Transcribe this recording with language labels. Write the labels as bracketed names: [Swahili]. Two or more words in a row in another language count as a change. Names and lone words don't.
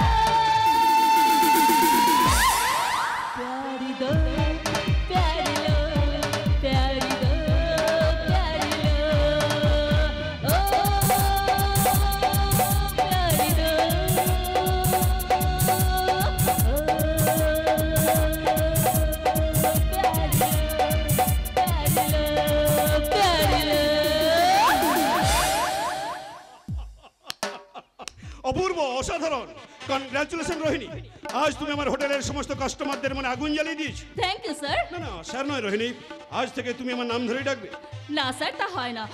[Hindi] प्यारी दो प्यारी लो, प्यारी दो प्यारी लो, ओ प्यारी दो, प्यारी लो। [Bangla] অপূর্ব, অসাধারণ, কনগ্রাচুলেশন রোহিণী। আজ তুমি আমার হোটেলের সমস্ত কাস্টমারদের মনে আগুন জ্বালিয়ে দিয়েছো। [English] thank you sir. [Bangla] না না স্যার নয় রোহিণী, আজ থেকে তুমি আমার নাম ধরেই ডাকবে। না স্যার, তা হয় না।